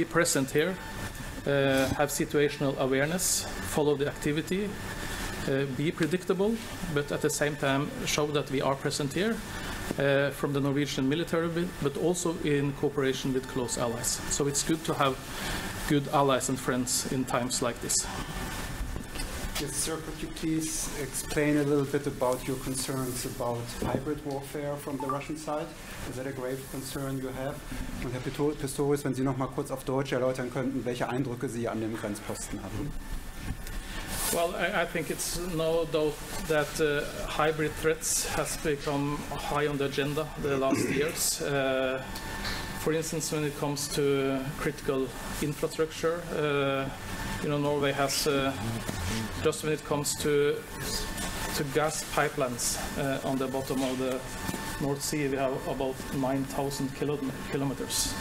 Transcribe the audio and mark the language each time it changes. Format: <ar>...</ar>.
<en>Be present here, have situational awareness, follow the activity, be predictable, but at the same time show that we are present here from the Norwegian military, but also in cooperation with close allies. So it's good to have good allies and friends in times like this. Yes, sir, could you please explain a little bit about your concerns about hybrid warfare from the Russian side? Is that a grave concern you have?</en> <de>Und Herr Pistorius, wenn Sie noch mal kurz auf Deutsch erläutern könnten, welche Eindrücke Sie an dem Grenzposten hatten.</de> <en>Well, I think it's no doubt that hybrid threats has become high on the agenda the last years. For instance, when it comes to critical infrastructure, you know, Norway has, just when it comes to gas pipelines on the bottom of the North Sea, we have about 9,000 kilometers.</en>